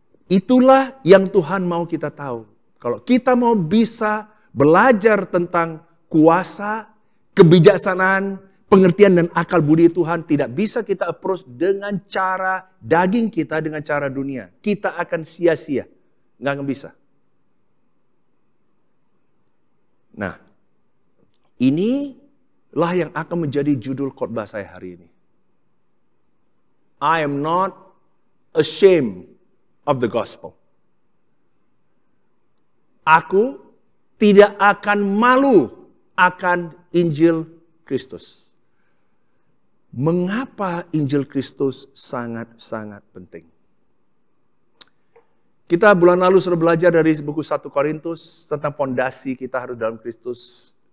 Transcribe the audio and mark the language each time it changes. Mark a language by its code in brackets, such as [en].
[id] Itulah yang Tuhan mau kita tahu. Kalau kita mau bisa belajar tentang kuasa, kebijaksanaan, pengertian dan akal budi Tuhan, tidak bisa kita approach dengan cara daging kita, dengan cara dunia. Kita akan sia-sia. Nggak akan bisa. Nah, inilah yang akan menjadi judul khotbah saya hari ini. [en] I am not ashamed of the gospel. [id] Aku tidak akan malu akan Injil Kristus. Mengapa Injil Kristus sangat-sangat penting? Kita bulan lalu sudah belajar dari buku 1 Korintus tentang fondasi kita harus dalam Kristus.